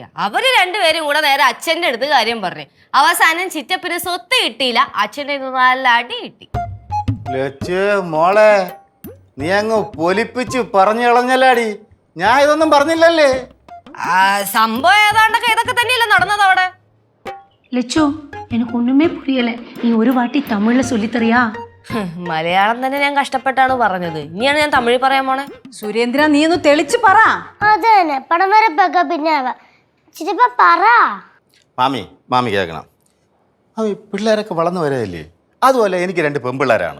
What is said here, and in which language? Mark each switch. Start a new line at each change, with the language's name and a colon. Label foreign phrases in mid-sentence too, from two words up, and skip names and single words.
Malayalam: അവര് രണ്ടുപേരും കൂടെ നേരെ അച്ഛന്റെ അടുത്ത് കാര്യം പറഞ്ഞു. അവസാനം ചിറ്റപ്പന് സ്വത്ത് കിട്ടിയില്ല, അച്ഛൻ്റെ നല്ല അടി കിട്ടി. മോളെ, നീ അങ്ങ് പൊലിപ്പിച്ച് പറഞ്ഞു കളഞ്ഞല്ലാടി. ഞാൻ ഇതൊന്നും പറഞ്ഞില്ലല്ലേ. സംഭവം ഏതാണ്ടൊക്കെ ഇതൊക്കെ തന്നെയല്ലേ നടന്നത് അവിടെ.
Tamil: லட்சு எனக்கு ஒண்ணுமே புரியல. நீ ஒரு வாட்டி தமிழ்ல சொல்லி தரியா?
Malayalam: മലയാളം തന്നെ ഞാൻ കഷ്ടപ്പെട്ടാണ് പറഞ്ഞത്. ഇനിയാണ് ഞാൻ തമിഴ് പറയാൻ പോണേ. സുരേന്ദ്ര, നീ ഒന്ന് തെളിച്ച് പറ. അത് തന്നെ, പടം വരപ്പൊക്കെ പിന്നെ ചിറ്റപ്പ പറ. മാമി കേൾക്കണം. പിള്ളേരൊക്കെ വളർന്നു വരല്ലേ. അതുപോലെ എനിക്ക് 2 പെൺപിള്ളേരാണ്.